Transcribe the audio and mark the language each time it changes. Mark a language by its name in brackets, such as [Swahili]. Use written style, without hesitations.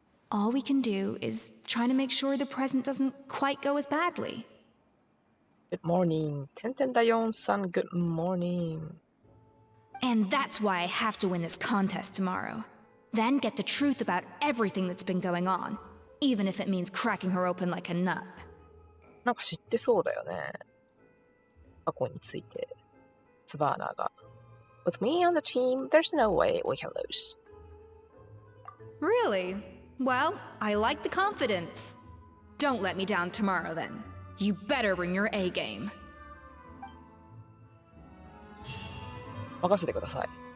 [English] All we can do is try to make sure the present doesn't quite go as badly. Good morning. Tenten Dayon-san, good morning. And that's why I have to win this contest tomorrow. Then get the truth about everything that's been going on, even if it means cracking her open like a nut. [Japanese] なんか知ってそうだよね。過去について、サバーナが。 [English] With me on the team, there's no way we can lose. Really? Well, I like the confidence. Don't let me down tomorrow then. You better bring your A game. [Japanese] 任せてください。